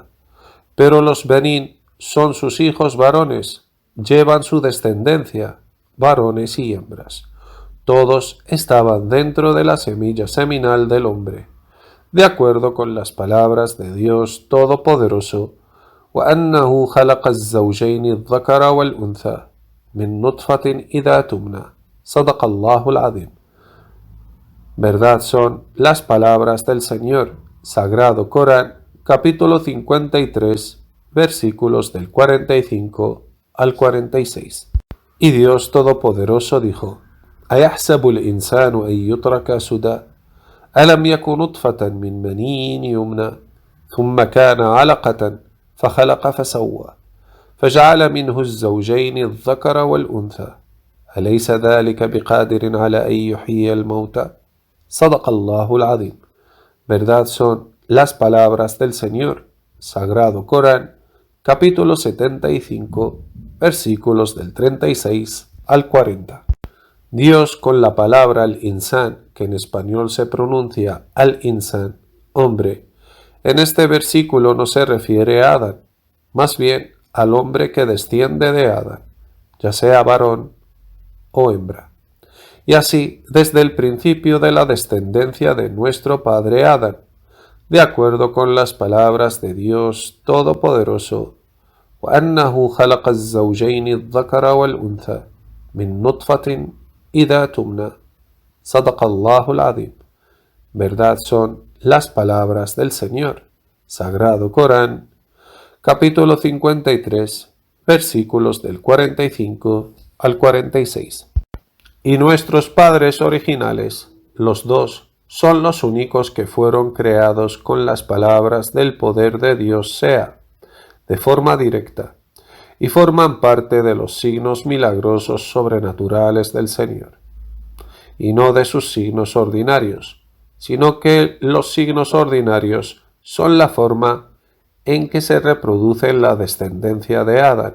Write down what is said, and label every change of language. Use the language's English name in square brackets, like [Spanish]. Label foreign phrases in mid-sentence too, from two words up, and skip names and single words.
[Spanish] Pero los Benín son sus hijos varones, llevan su descendencia, varones y hembras. Todos estaban dentro de la semilla seminal del hombre, de acuerdo con las palabras de Dios Todopoderoso, [Arabic] وأنه خلق الزوجين الذكر والأنثى من نطفة إذا تمنى صدق الله العظيم. [Spanish] Verdad son las palabras del Señor. Sagrado Corán, capítulo 53, versículos del 45 al 46. Y Dios Todopoderoso dijo: [Arabic] أيحسب الإنسان أن يترك سدى ألم يك نطفة من مني يمنى ثم كان علقة فخلق فسوى فجعل منه الزوجين الذكر والأنثى أليس ذلك بقادر على أن يحيي الموتى صدق الله العظيم. [Spanish] Verdad son las palabras del Señor. Sagrado Corán, capítulo 75, versículos del 36 al 40. Dios, con la palabra al-insan, que en español se pronuncia al-insan, hombre, en este versículo no se refiere a Adán, más bien al hombre que desciende de Adán, ya sea varón o hembra. Y así, desde el principio de la descendencia de nuestro padre Adán, de acuerdo con las palabras de Dios Todopoderoso, [Arabic] وأنه خلق الزوجين الذكر والأنثى من نطفة إذا تمنى صدق الله العظيم. [Spanish] Verdad son las palabras del Señor. Sagrado Corán, capítulo 53, versículos del 45 al 46. Y nuestros padres originales, los dos, son los únicos que fueron creados con las palabras del poder de Dios sea, de forma directa, y forman parte de los signos milagrosos sobrenaturales del Señor, y no de sus signos ordinarios, sino que los signos ordinarios son la forma en que se reproduce la descendencia de Adán.